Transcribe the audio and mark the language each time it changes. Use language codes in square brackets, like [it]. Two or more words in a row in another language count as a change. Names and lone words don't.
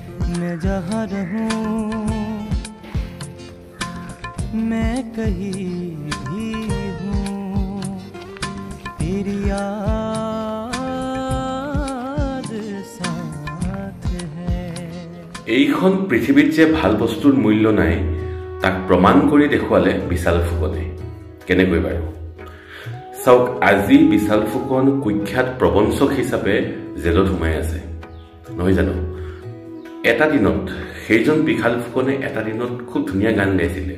[hi] मैं जहाँ रहूं मैं कहीं भी हूँ तेरी याद साथ है। [as] এইখন পৃথিৱীত যে ভাল বস্তুৰ মূল্য নাই তাক প্ৰমাণ কৰি দেখুৱালে বিশাল ফুকনে। কেনেকৈ বাৰু চাওক, আজি বিশাল ফুকন কুখ্যাত প্ৰবঞ্চক হিচাপে জেলত সোমাই আছে নহয় জানো। এটা দিনত সেইজন বিশাল ফুকনে এটা দিনত খুব ধুনীয়া গান গাইছিলে।